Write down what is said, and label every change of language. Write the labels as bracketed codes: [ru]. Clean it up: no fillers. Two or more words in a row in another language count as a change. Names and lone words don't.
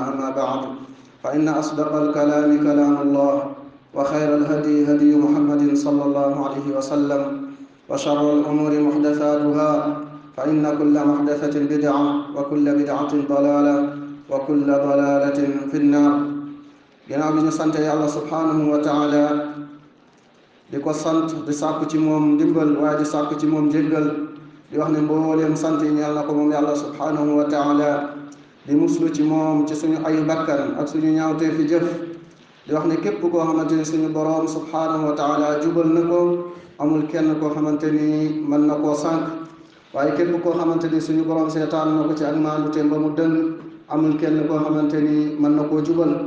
[ar] أما بعد، فإن أصدق الكلام كلام الله، وخير الهدي هدي محمد صلى الله عليه وسلم، وشر الأمور محدثاتها، فإن كل محدثة بدعة وكل بدعة ضلالة وكل ضلالة في النار. [wo] ginnaaw bi ñu sante yàlla [ar] سبحانه وتعالى [wo] di ko sant di sàkku ci moom ndimbal waaye di sàkku ci moom jéggal, di wax ne mbooleem sant yi ñeel na ko moom yàlla [ar] سبحانه وتعالى, [wo] di muslu ci moom ci suñu ayu bakkan ak suñu ñaawtee fi jëf, di wax ne képp koo xamante ni suñu boroom subhanahu wa taala jubal na ko, amul kenn koo xamante ni mën na koo sànq, waaye képp koo xamante ni suñu boroom seetaan na ko ci ak maandute ba mu dëng, amul kenn koo xamante ni mën na koo jubal.